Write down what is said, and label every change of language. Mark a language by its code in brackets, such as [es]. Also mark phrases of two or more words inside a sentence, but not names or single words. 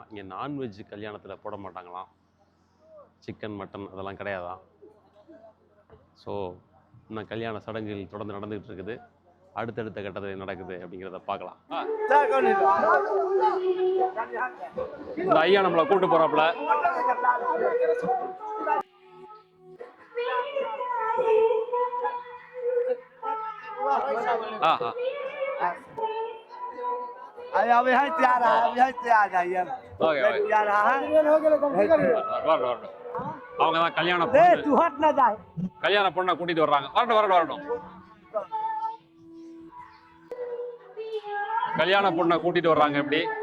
[ta] இங்கே நான்வெஜ் கல்யாணத்தில் போட மாட்டாங்களாம். சிக்கன், மட்டன் அதெல்லாம் கிடையாதான். ஸோ இன்னும் கல்யாண சடங்குகள் தொடர்ந்து நடந்துகிட்டு இருக்குது. அடுத்தடுத்த கட்டத்தில் நடக்குது அப்படிங்கிறத பார்க்கலாம். இந்த ஐயா நம்மளை கூட்டு போறாப்புல. [hi] अभी है तैयार है, अभी है तैयार है ये तैयार है. [ta] அவங்க தான் கல்யாண பொண்ணை கூட்டிட்டு வர்றாங்க. வரட்டும். கல்யாண பொண்ணை கூட்டிட்டு வர்றாங்க. எப்படி